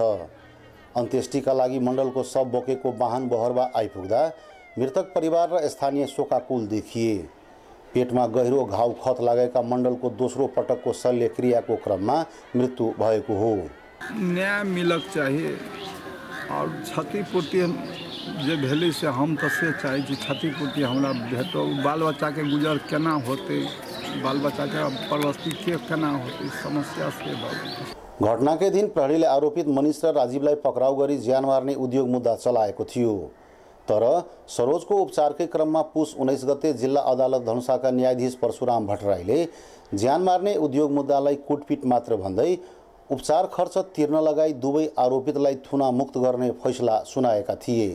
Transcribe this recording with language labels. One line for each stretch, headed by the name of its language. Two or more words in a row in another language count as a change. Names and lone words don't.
Nepali: अन्त्येष्टिका लागि मण्डलको शव बोकेको वाहन बहरबा आइपुग्दा मृतक परिवार र स्थानीय शोकाकुल देखिए। पेटमा गहिरो घाउ खत लागेका मण्डलको दोस्रो पटकको शल्यक्रियाको क्रममा मृत्यु भएको हो।
Maithili: न्याय मिलक चाहिए और क्षतिपूर्ति जे भेलै से हम तऽ से चाहै छी क्षतिपूर्ति हमरा भेटो। बाल बच्चाके गुजर केना होतै बाल बच्चा का परवस्ती के केना होती समस्या से बाबू।
Nepali: घटना के दिन प्रहरीले आरोपित मनिष र राजीवलाई पक्राउ गरी ज्यान मार्ने उद्योग मुद्दा चलाएको थियो। तर सरोजको उपचारकै क्रममा पुस 19 गते जिल्ला अदालत धनुषाका न्यायाधीश परशुराम भट्टराईले ज्यान मार्ने उद्योग मुद्दालाई कुटपिट मात्र भन्दै उपचार खर्च तिर्न लगाई दुवै आरोपितलाई थुना मुक्त गर्ने फैसला सुनाएका थिए।